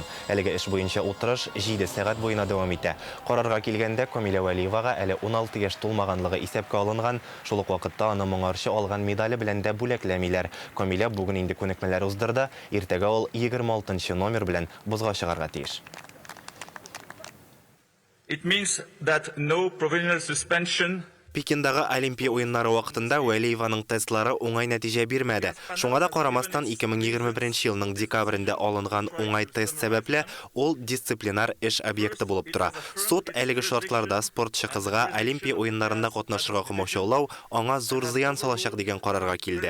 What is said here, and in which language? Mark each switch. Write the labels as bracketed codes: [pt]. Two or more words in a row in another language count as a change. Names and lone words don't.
[tt] Әлеге эш буенча утырыш 7 сәгать буена дәвам итә. Карарга килгәндә Камиля Вәлиевага әле 16 яшь тулмаганлыгы исәпкә алынган. Шул ук вакытта аны моңарчы алган медале белән дә бүләкләмиләр. Камиля бүген инде күнекмәләр уздырды. Иртәгә ул 26 номер белән бузга чыгарга тиеш. [en] It means that no provisional suspension. [tt] Пекиндагы Олимпия уеннары вакытында Вәлиеваның тестлары уңай нәтиҗә бирмәде. Шуңа да карамастан 2021 елның декабрендә алынган уңай тест сәбәпле ул дисциплинар эш объекты булып тора. Суд әлеге шартларда спортчы кызга Олимпия уеннарында катнашырга комачаулау аңа зур зыян салачак дигән карарга килде.